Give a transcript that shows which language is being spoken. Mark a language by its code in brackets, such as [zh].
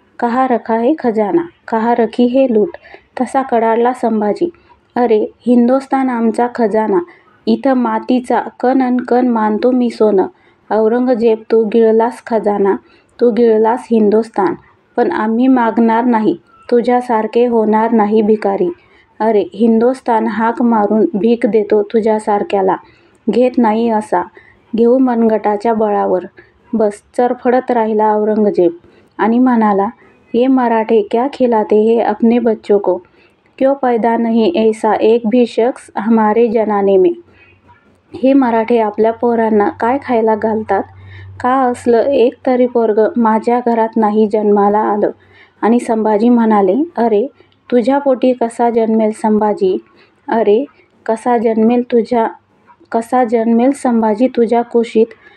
[hi] कहा रखा है खजाना, कहा रखी है लूट. [mr] तसा कडाडला संभाजी. अरे हिंदुस्थान आमचा खजाना. इथं मातीचा कण अन कण मानतो मी सोनं. औरंगजेब तू गिळलास खजाना, तू गिळलास हिंदुस्थान. पण आम्ही मागणार नाही, तुझ्यासारखे होणार नाही भिकारी. अरे हिंदुस्थान हाक मारून भीक देतो तुझ्यासारख्याला. घेत नाही असा. घेऊ मनगटाच्या बळावर. बस. चरफडत राहिला औरंगजेब आणि म्हणाला, [hi] ये मराठे क्या खिलाते हैं अपने बच्चों को. क्यों पैदा नहीं ऐसा एक भी शख्स हमारे जनाने में. [mr] हे मराठे आपल्या पोरांना काय खायला घालतात. का असलं एक तरी पोरगं माझ्या घरात नाही जन्माला आलं. आणि संभाजी म्हणाले, अरे तुझ्या पोटी कसा जन्मेल संभाजी. अरे कसा जन्मेल संभाजी तुझ्या कुशीत.